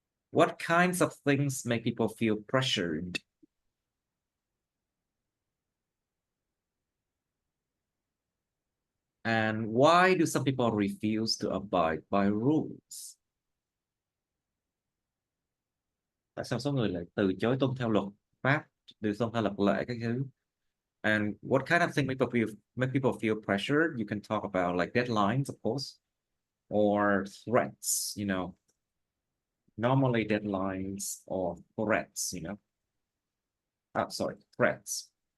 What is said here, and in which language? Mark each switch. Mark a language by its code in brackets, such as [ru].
[en] What kinds of things make people feel pressured? And why do some people refuse to abide by rules? [vi] Tại sao số người lại từ chối tuân theo luật pháp, từ tuân theo luật lệ các thứ? [en] And what kind of thing make people feel pressured? You can talk about like deadlines, of course, or threats, normally deadlines or threats, sorry, threats.